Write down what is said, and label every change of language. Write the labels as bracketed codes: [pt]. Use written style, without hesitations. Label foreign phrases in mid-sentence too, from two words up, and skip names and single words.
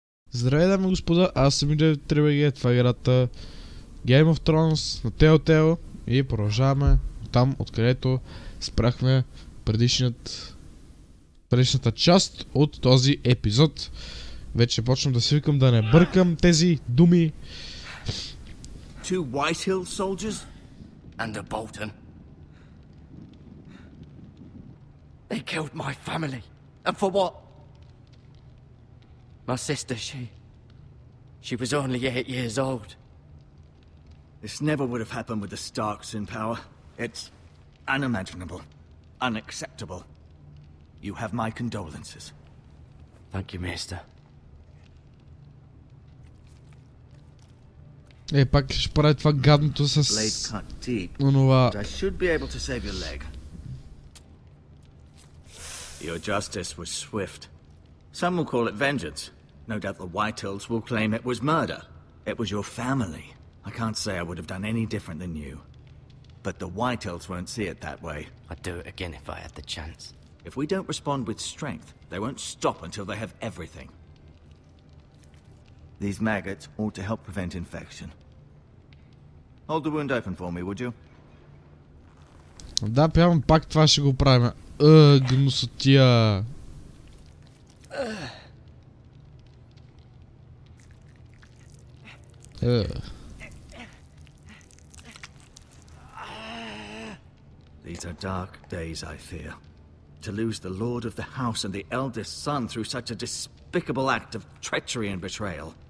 [bg] Здравей, дами и господа, аз съм Ep01, това е играта Game of Thrones на Telltale и продължаваме там, откъдето спряхме предишната част от този епизод. Вече почвам да свикам да не бъркам тези думи. [en] Two White Hill soldiers and a Bolton. They killed my family. And for what? My sister, she was only 8 years old. This never would have happened with the Starks in power. It's unimaginable, unacceptable. You have my condolences. Thank you, Maester. [bg] Пак ще прави това гадното с онова. [en] I should be able to save your leg. Your justice was swift. Some will call it vengeance. No doubt the Whitehills will claim it was murder. It was your family. I can't say I would have done any different than you. But the Whitehills won't see it that way. I'd do it again if I had the chance. If we don't respond with strength, they won't stop until they have everything. These maggots ought to help prevent infection. Hold the wound open for me, would you? [bg] Да, пявам, пак това ще го правим. Гнусотия. [en] These are dark days, I fear. To lose the lord of the house and the eldest son through such a despicable act of treachery and betrayal.